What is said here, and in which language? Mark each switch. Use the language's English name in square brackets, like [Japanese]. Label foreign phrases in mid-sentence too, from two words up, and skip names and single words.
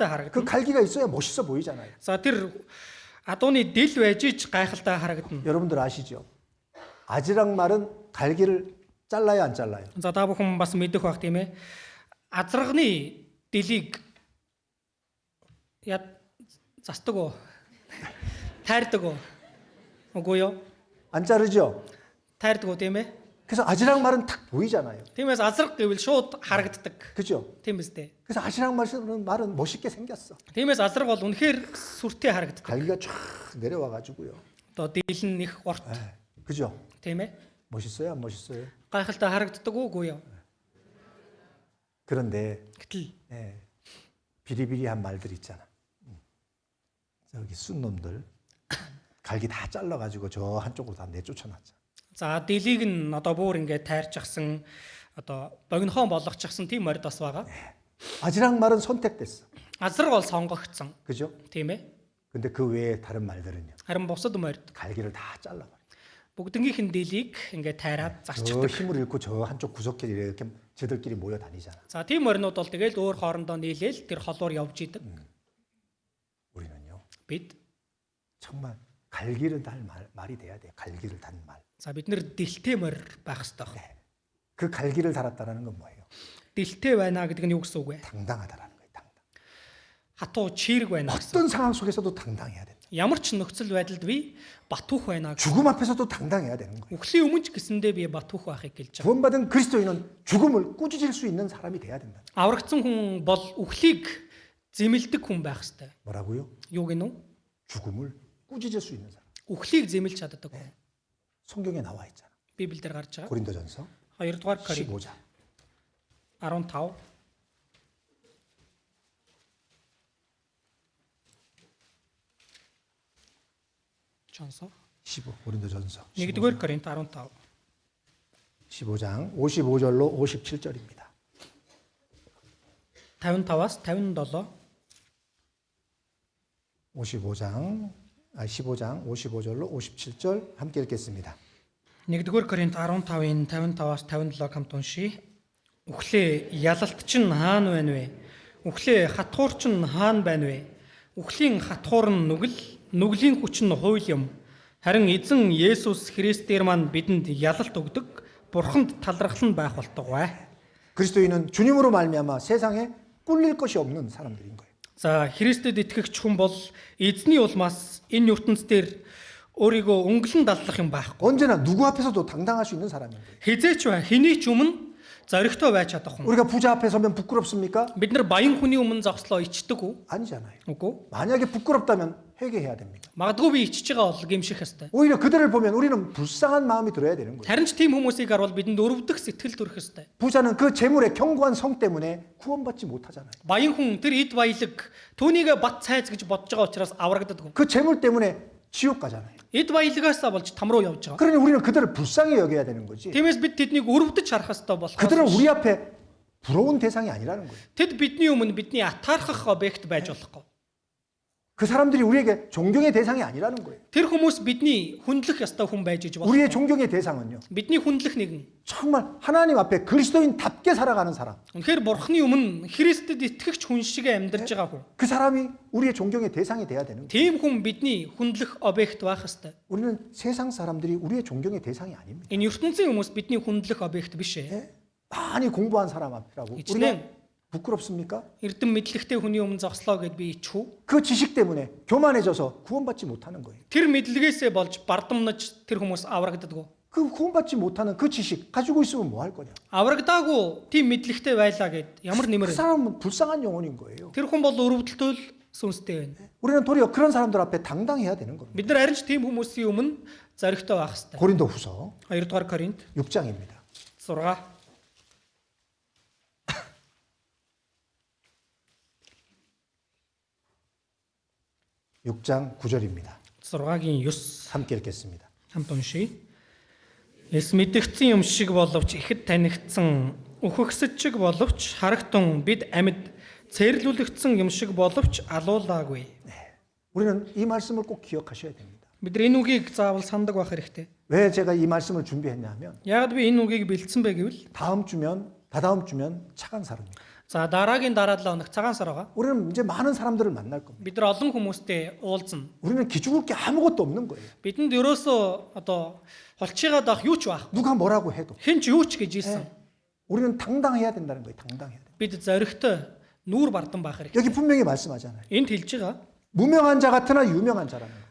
[Korean] 그 [Mongolian] харагдана. [Korean] 갈기가 있어야 멋있어 보이잖아요. [Mongolian] За тэр адууны дэл байж ич гайхалтай харагдана. [Korean] 여러분들 아시죠? 아지랑 말은 갈기를 잘라요, 안 잘라요? [Mongolian] За та бүхэн бас мэдэх байх тийм ээ. Азрагны дэлийг застдаг уу? Тайрдаг уу? Үгүй юу? [Korean] 안 자르죠? [Mongolian] Тайрдаг уу тийм ээ? [Korean] 그래서 아지랑 말은 탁 보이잖아요. [Mongolian] Тиймээс азраг гэвэл шууд харагддаг. [Korean] 그죠? [Mongolian] Тийм биз дээ. [Korean] 그래서 아지랑 말은 멋있게 생겼어. [Mongolian] Тиймээс азраг бол үнэхээр сүртэй харагддаг. [Korean] 갈기가 쫙 내려와 가지고요. [Mongolian] Одоо дийл нь их горт. [Korean] 그죠? [Mongolian] Тийм ээ. [Korean] 멋있어요, 안 멋있어요? [Mongolian] Гайхалтай харагддаг үгүй юу? [Korean] 그런데 [Mongolian] Гэтэл [Korean] 비리비리한 말들 있잖아. 저기 순 놈들 갈기 다 잘라 가지고 저 한쪽으로 다 내쫓아놨잖아. [Mongolian] за дийлийг нь одоо бүр ингээд тайрчихсан одоо богинохон болгочихсан тийм морд бас байгаа. [Korean] 아지랑 말은 선택됐어. [Mongolian] Азраг бол сонгогдсон. [Korean] 그죠? [Mongolian] Тийм ээ. [Korean] 근데 그 외에 다른 말들은요. [Mongolian] Харин бусад морд [Korean] 갈기를 다 잘라버려. [Mongolian] бүгднгийнх нь дийлийг ингээд тайраад [Korean] 저 [Mongolian] зарчдаг. [Korean] 힘을 잃고 저 한쪽 구석에 이렇게 저들끼리 모여 다니잖아. [Mongolian] За тийм морнууд бол тэгэл өөр хоорондоо нийлээл тэр холоор явж идэг. [Korean] 우리는요. [Mongolian] Бид [Korean] 정말 갈기를 달 말이 돼야 돼. 갈기를 단 말. [Mongolian] за бид нэр дэлтэй морь байх хэрэгтэй байна. [Korean] 그 갈기를 달았다는 건 뭐예요? [Mongolian] Дэлтэй байна гэдэг нь юу гэсэн үг вэ? [Korean] 당당하다라는 거예요. 당당. [Mongolian] Хатуу чирэг байна гэсэн. [Korean] 어떤 상황 속에서도 당당해야 된다. [Mongolian] Ямар ч нөхцөл байдалд би батуух байна гэсэн. [Korean] 죽음 앞에서도 당당해야 되는 거예요. [Mongolian] Үхлийн өмнө ч гэсэндээ би батуух байхыг гэлж байгаа. [Korean] 구원받은 그리스도인은 죽음을 꾸짖을 수 있는 사람이 돼야 된다. [Mongolian] Аврагдсан хүн бол үхлийг зэмэлдэг хүн байх хэрэгтэй. [Korean] 뭐라고요? [Mongolian] Юу гэнэ үү? [Korean] 죽음을 꾸짖을 수 있는 사람. [Mongolian] Үхлийг зэмэлж чаддаг хүн. [Korean] 성경에 나와 있잖아. [Mongolian] Библиэлд гарч байгаа. [Korean] 고린도전서 [Mongolian] 2 дугаар Коринт [Korean] 15장. [Mongolian] 15 Чонсо [Korean] 15 고린도전서 [Mongolian] 1 дугаар Коринт 15 [Korean] 15장 55절로 57절입니다. [Mongolian] 55-аас 57 [Korean] 15장 55절로 57절 함께 읽겠습니다. [Mongolian] 1 дугаар Коринт 15-ын 55-аас 57 хамт уншия. Үхлээ ялалт чинь хаана байна вэ? Үхлээ хатхуур чинь хаана байна вэ? Үхлийн хатхуур нь нүгэл, нүглийн хүч нь хууль юм. Харин эзэн Есүс Христээр маань бидэнд ялалт өгдөг, бурханд талархал нь байх болтугай. [Korean] 그리스도인은 주님으로 말미암아 세상에 꿀릴 것이 없는 사람들인 거예요. [Mongolian] За Христэд итгэгч хүн бол эзний улмаас энэ ертөнцийн дээр өөрийгөө өнгөлөн даллах юм байхгүй. [Korean] 언제나 누구 앞에서도 당당할 수 있는 사람인 거예요. [Mongolian] Хизээч бай хэний ч өмнө зоригтой байж чадах хүн. [Korean] 우리가 부자 앞에 서면 부끄럽습니까? [Mongolian] Бид нар баян хүний өмнө зогслоо ичдэг үү? [Korean] 아니잖아요. [Mongolian] Үгүй. [Korean] 만약에 부끄럽다면 회개해야 됩니다. [Mongolian] Магадгүй би ичж байгаа бол гэмших ёстой. [Korean] 오히려 그들을 보면 우리는 불쌍한 마음이 들어야 되는 거예요. [Mongolian] Харин ч тийм хүмүүсийг харвал бидэнд өрөвдөх сэтгэл төрөх ёстой. [Korean] 부자는 그 재물의 견고한 성 때문에 구원받지 못하잖아요. [Mongolian] Баян хүн тэр эд баялаг түүнийг бат цайз гэж бодож байгаа учраас аврагддаг. [Korean] 그 재물 때문에 지옥 가잖아요. [Mongolian] Эд баялагаасаа болж там руу явж байгаа. [Korean] 그러니 우리는 그들을 불쌍히 여겨야 되는 거지. [Mongolian] Тиймээс бид тэднийг өрөвдөж харах ёстой болох. [Korean] 그들은 우리 앞에 부러운 대상이 아니라는 거예요. [Mongolian] Тэд бидний өмнө бидний атаархах объект байж болохгүй. [Korean] 그 사람들이 우리에게 존경의 대상이 아니라는 거예요. [Mongolian] Тэр хүмүүс бидний хүндлэх ёстой хүн байж иж болох. [Korean] 우리의 존경의 대상은요. [Mongolian] Бидний хүндлэх нэгэн. [Korean] 정말 하나님 앞에 그리스도인답게 살아가는 사람. [Mongolian] Үнэхээр бурхны өмнө Христэд итгэгч хүн шиг амьдарч байгаа хүн. [Korean] 그 사람이 우리의 존경의 대상이 돼야 되는 거예요. [Mongolian] Тийм хүн бидний хүндлэх объект байх ёстой. [Korean] 우리는 세상 사람들이 우리의 존경의 대상이 아닙니다. [Mongolian] Энэ ертөнцийн хүмүүс бидний хүндлэх объект биш ээ. [Korean] 예? 많이 공부한 사람 앞이라고 우리가 이제는 부끄럽습니까? [Mongolian] Эрдэм мэдлэгтэй хүний өмнө зогслоо гэд би ичхүү. [Korean] 그 지식 때문에 교만해져서 구원받지 못하는 거예요. [Mongolian] Тэр мэдлэгээсээ болж бардамнаж тэр хүмүүс аврагддаг. [Korean] 그 구원받지 못하는 그 지식 가지고 있으면 뭐 할 거냐? [Mongolian] Аврагдаагүй тийм мэдлэгтэй байлаа гэд ямар [Korean] 그 [Mongolian] нэмэр. [Korean] 사람은 불쌍한 영혼인 거예요. [Mongolian] Тэр хүн бол өрөвдөлтөөл сүнстэй байна. [Korean] 우리는 도리어 그런 사람들 앞에 당당해야 되는 겁니다. [Mongolian] Бид нар харин ч тийм хүмүүсийн өмнө зоригтой байх хэрэгтэй. [Korean] 고린도후서 [Mongolian] 2 дугаар Коринт [Korean] 6장입니다. [Mongolian] 6 [Korean] 6장 9절입니다. [Mongolian] 6-гийн 9 [Korean] 함께 읽겠습니다. [Mongolian] хамт уншия. Эс мэдэгдсэн юм шиг боловч ихэд танигдсан үхэгсэж боловч харагтун бид амьд цэрлүүлэгдсэн юм шиг боловч алуулаагүй. [Korean] 우리는 이 말씀을 꼭 기억하셔야 됩니다. [Mongolian] Бид нар энэ үгийг заавал сандаг байх хэрэгтэй. [Korean] 왜 제가 이 말씀을 준비했냐면 [Mongolian] Яагаад би энэ үгийг бэлдсэн бэ гэвэл [Korean] 다다음 주면 차간 사람입니다. [Mongolian] за дараагийн дараа 7 хоног цагаан сар байгаа. [Korean] 우리는 이제 많은 사람들을 만날 겁니다. [Mongolian] Бид нар олон хүмүүстэй уулзна. [Korean] 우리는 기죽을 게 아무것도 없는 거예요. [Mongolian] Бидэнд ерөөсөө одоо холчигаад авах юу ч байх. [Korean] 누가 뭐라고 해도 [Mongolian] Хэн ч юу ч гэж ийсэн. [Korean] 우리는 당당해야 된다는 거예요. 당당해야 돼. [Mongolian] Бид зоригтой нүүр бардан байх хэрэгтэй. [Korean] 여기 분명히 말씀하잖아요. [Mongolian] Энд хэлж байгаа. [Korean] 무명한 자 같으나 유명한 자라는 거예요.